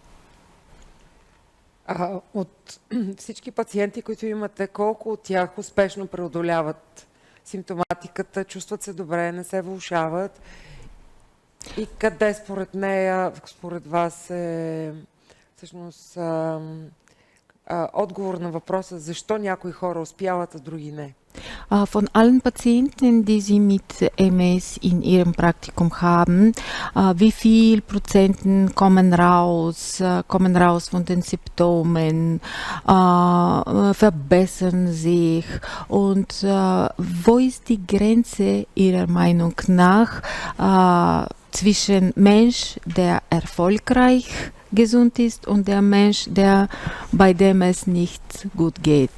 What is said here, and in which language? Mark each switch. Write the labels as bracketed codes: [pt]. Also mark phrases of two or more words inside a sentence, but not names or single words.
[bg] От всички пациенти, които имате, колко от тях успешно преодоляват симптоматиката, чувстват се добре, не се влошават? И къде според вас е всъщност отговор на въпроса защо някои хора успяват, а други не? [de] Von allen Patienten, die Sie mit MS in Ihrem Praktikum haben, wie viel Prozenten kommen raus von den Symptomen, verbessern sich und wo ist die Grenze Ihrer Meinung nach zwischen Mensch, der erfolgreich gesund ist und der Mensch, bei dem es nicht gut geht?